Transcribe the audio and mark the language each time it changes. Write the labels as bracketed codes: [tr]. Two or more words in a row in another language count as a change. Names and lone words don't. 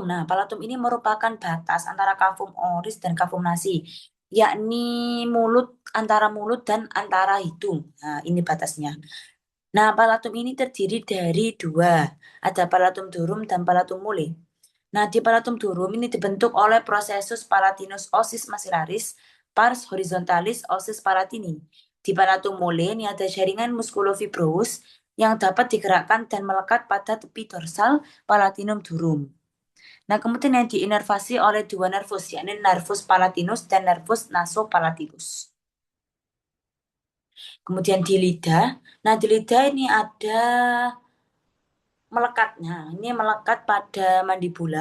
[id] Nah, palatum ini merupakan batas antara [la] kafum oris [id] dan [la] kafum nasi, [id] yakni mulut antara mulut dan antara hidung. Nah, ini batasnya. Nah, palatum ini terdiri dari dua, ada [la] palatum durum [id] dan [la] palatum mole. [id] Nah, di palatum durum ini dibentuk oleh [la] processus palatinus ossis maxillaris pars horizontalis ossis palatini. [id] Di [la] palatum mole [id] ini ada jaringan musculofibrous yang dapat digerakkan dan melekat pada tepi dorsal [la] palatinum durum. [id] Nah, kemudian yang diinervasi oleh dua nervus, yakni [la] nervus palatinus [id] dan [la] nervus nasopalatinus. [id] Kemudian di lidah, nah di lidah ini ada melekatnya, ini melekat pada mandibula.